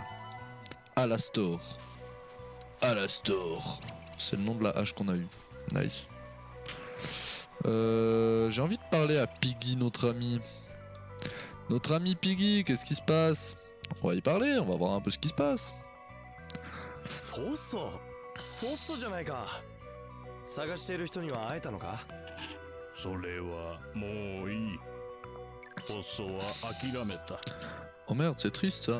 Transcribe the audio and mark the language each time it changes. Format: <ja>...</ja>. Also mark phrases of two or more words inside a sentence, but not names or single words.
<fr>Alastor. Alastor. C'est le nom de la hache qu'on a eu. Nice. J'ai envie de parler à Piggy, notre ami. Notre ami Piggy, qu'est-ce qui se passe? On va y parler, on va voir un peu ce qui se passe.</fr> <ja>Fosso じゃないか。探している人には会えたのか？それはもういい。フォッソは諦めた。</ja> <fr>Oh merde, c'est triste ça.</fr>